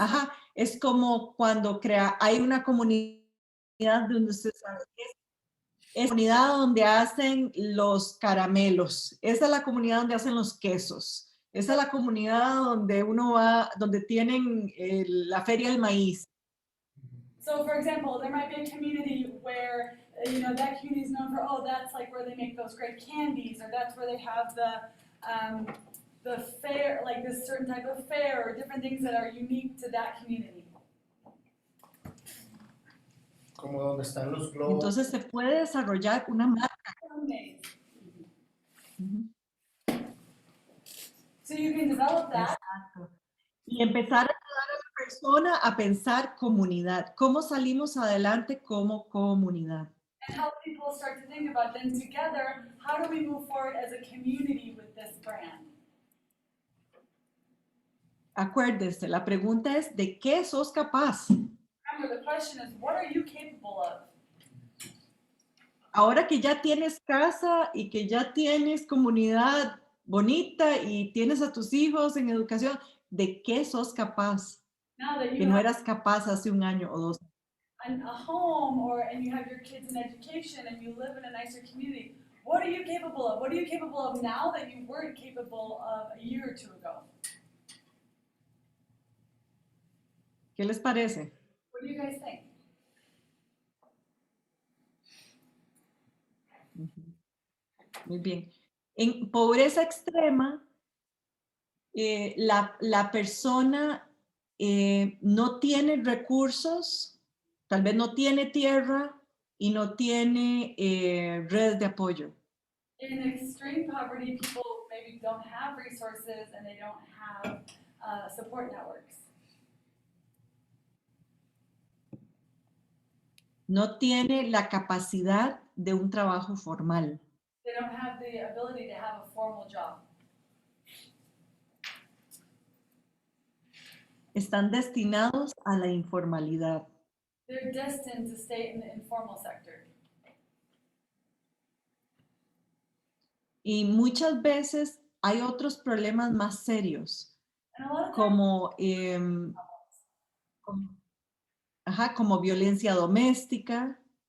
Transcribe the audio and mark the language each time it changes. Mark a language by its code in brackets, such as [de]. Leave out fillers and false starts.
[es] ajá, es como cuando hay una comunidad donde se sabe que es comunidad donde hacen los caramelos, esa es la comunidad donde hacen los quesos. Esa es la comunidad donde uno va, donde tienen la feria del maíz. [en] So for example, there might be a community where, you know, that community is known for, oh, that's like where they make those great candies, or that's where they have the fair, like this certain type of fair, or different things that are unique to that community. [es] Como donde están los globos. Entonces se puede desarrollar una marca. Ujú. [en] So you can develop that. [es] Exacto. Y empezar a ayudar a la persona a pensar comunidad. ¿Cómo salimos adelante como comunidad? [en] And help people start to think about then together, how do we move forward as a community with this brand? [es] Acuérdense, la pregunta es, ¿de qué sos capaz? [en] Remember, the question is, what are you capable of? [es] Ahora que ya tienes casa y que ya tienes comunidad bonita y tienes a tus hijos en educación, ¿de qué sos capaz? [en] Now that [es] Que [en] you [es] no [en] have [es] eras capaz hace 1 año o 2. [en] a home and you have your kids in education and you live in a nicer community, what are you capable of? What are you capable of now that you weren't capable of a year or 2 ago? [es] ¿Qué les parece? [en] What do you guys think? [es] Ujú. Muy bien. En pobreza extrema, la persona no tiene recursos, tal vez no tiene tierra y no tiene redes de apoyo. [en] In extreme poverty, people maybe don't have resources and they don't have support networks. [es] No tiene la capacidad de un trabajo formal. [en] They don't have the ability to have a formal job. [es] Están destinados a la informalidad. [en] They're destined to stay in the informal sector. [es] Y muchas veces hay otros problemas más serios, [en] And a lot of times, [es] como, como violencia doméstica,